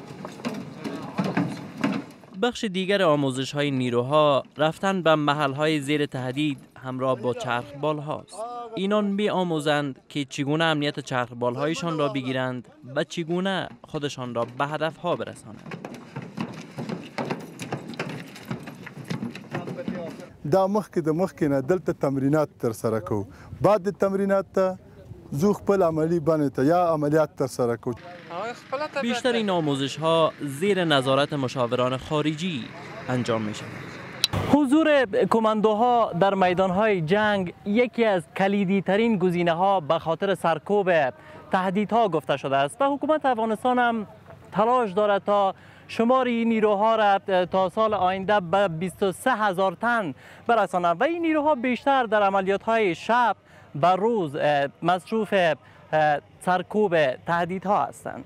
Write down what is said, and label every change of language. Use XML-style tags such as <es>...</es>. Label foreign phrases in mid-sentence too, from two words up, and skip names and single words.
<fa>بخش دیگر آموزش های نیروها رفتن به محل های زیر تهدید همراه با چرخبال هاست. اینان می آموزند که چگونه امنیت چرخبال هایشان را بگیرند و چگونه خودشان را به هدف ها برسانند.</fa> <ps>دا مخکې نه دلته تمرینات ترسره کوو. بعد د تمرینات زو خپل عملی باندې ته یا عملیات ترسره کوو.</ps> <fa>بیشتر این آموزش ها زیر نظارت مشاوران خارجی انجام می شود. حضور کماندوها در میدان های جنگ یکی از کلیدی ترین گزینه ها به خاطر سرکوب تهدیدها گفته شده است و حکومت افغانستان هم تلاش دارد تا شمار این نیروها را تا سال آینده به 23,000 تن برساند و این نیروها بیشتر در عملیات های شب و روز مصروف سرکوب تهدیدها هستند.</fa>